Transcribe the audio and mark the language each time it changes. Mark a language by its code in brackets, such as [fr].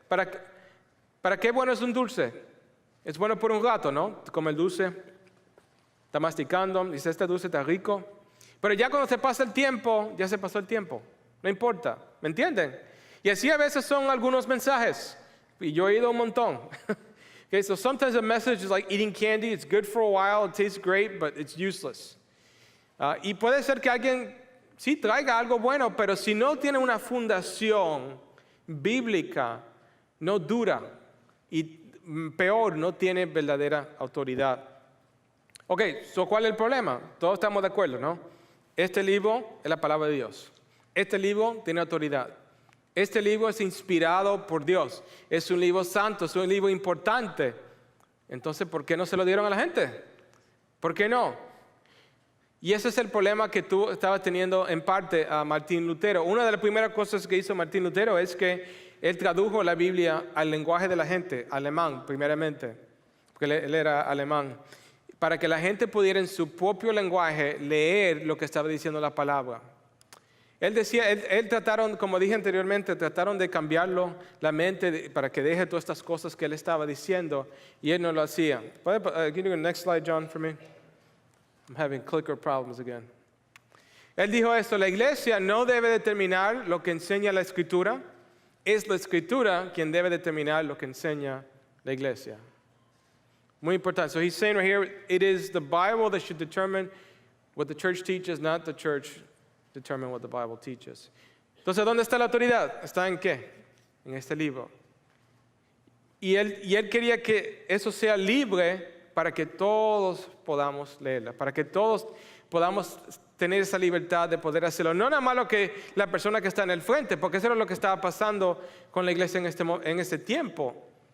[es] ¿Para qué bueno es un dulce? Es bueno por un rato, ¿no? Come el dulce, está masticando, dice, este dulce está rico. Pero ya cuando se pasa el tiempo, ya se pasó el tiempo. No importa, ¿me entienden? Y así a veces son algunos mensajes. Y yo he oído un montón. [en] Okay, so sometimes a message is like eating candy. It's good for a while, it tastes great, but it's useless. [es] Y puede ser que alguien sí traiga algo bueno, pero si no tiene una fundación bíblica, no dura. Y peor, no tiene verdadera autoridad. Ok, so ¿cuál es el problema? Todos estamos de acuerdo, ¿no? Este libro es la palabra de Dios. Este libro tiene autoridad. Este libro es inspirado por Dios. Es un libro santo, es un libro importante. Entonces, ¿por qué no se lo dieron a la gente? ¿Por qué no? Y ese es el problema que tú estabas teniendo en parte a Martín Lutero. Una de las primeras cosas que hizo Martín Lutero es que él tradujo la Biblia al lenguaje de la gente, alemán primeramente, porque él era alemán, para que la gente pudiera en su propio lenguaje leer lo que estaba diciendo la palabra. Él decía, él trataron, como dije anteriormente, trataron de cambiarlo la mente para que deje todas estas cosas que él estaba diciendo, y él no lo hacía. [en] Can you do the next slide, John, for me? I'm having clicker problems again. [es] Él dijo esto, la iglesia no debe determinar lo que enseña la Escritura, es la Escritura quien debe determinar lo que enseña la iglesia. Muy importante. [en] So he's saying right here, it is the Bible that should determine what the church teaches, not the church determine what the Bible teaches. [es] Entonces, ¿dónde está la autoridad? ¿Está en qué? En este libro. Y él quería que eso sea libre para que todos podamos leerla, para que todos podamos tener esa libertad de poder hacerlo. No nada más lo que la persona que está en el frente, porque eso era lo que estaba pasando con la iglesia en este tiempo.